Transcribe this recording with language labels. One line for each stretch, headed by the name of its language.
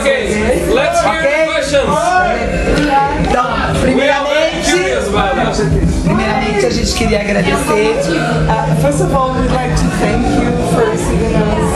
English: Okay, let's hear the questions.
Portuguese: Então, primeiramente a gente queria agradecer.
English: First of all, we'd like to thank you for receiving us